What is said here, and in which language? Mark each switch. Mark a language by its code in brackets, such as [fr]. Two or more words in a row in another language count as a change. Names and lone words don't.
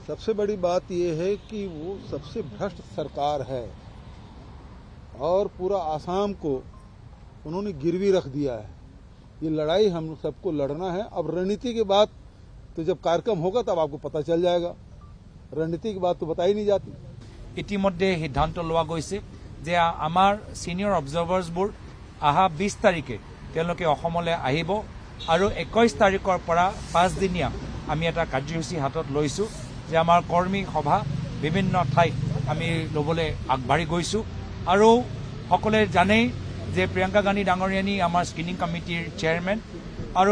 [hi] सबसे बड़ी बात यह है कि वो सबसे भ्रष्ट सरकार है और पूरा आसाम को उन्होंने गिरवी रख दिया है ये लड़ाई हम सबको लड़ना है अब रणनीति के बाद तो जब कार्यक्रम होगा तब आपको पता चल जाएगा रणनीति की बात तो बताई नहीं जाती [as] ইতিমধ্যে সিদ্ধান্ত লোৱা গৈছে যে আমাৰ [en] senior observers [as] আহা 20 তাৰিখে তেওঁলোকে অসমলৈ আহিব আৰু 21 তাৰিখৰ পৰা 5 দিনীয়া আমি এটা কাৰ্যসূচী হাতত লৈছো যে আমাৰ কৰ্মী সভা বিভিন্ন ঠাইত আমি ল'বলৈ আগবাঢ়ি গৈছো আৰু সকলোৱে জানেই যে প্ৰিয়ংকা গান্ধী ডাঙৰীয়ানী আমাৰ [en] screening committee chairman [as] আৰু